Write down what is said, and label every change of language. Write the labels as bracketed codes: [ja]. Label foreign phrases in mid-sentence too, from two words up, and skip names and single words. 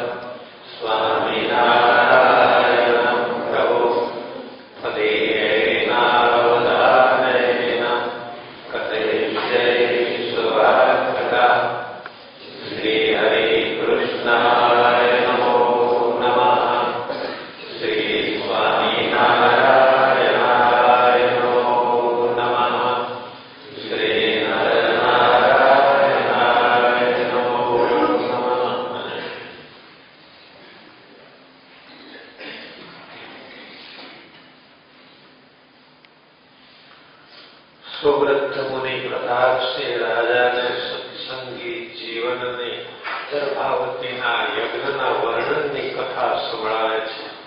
[sa] स्वामिनारायणं प्रभो तदेनावधानेन कथयिष्ये सुवार्ता श्रीहरे कृष्णाय नमो नमः श्रीस्वामिनारायणाय नमो नमः श्रीनरनारायणाय नमो नमः। [gu] સુવ્રત મુનિ પ્રતાપસિંહ રાજાને સત્સંગી જીવનની ગર્ભાવતીના યજ્ઞના વર્ણનની કથા સંભળાવે છે.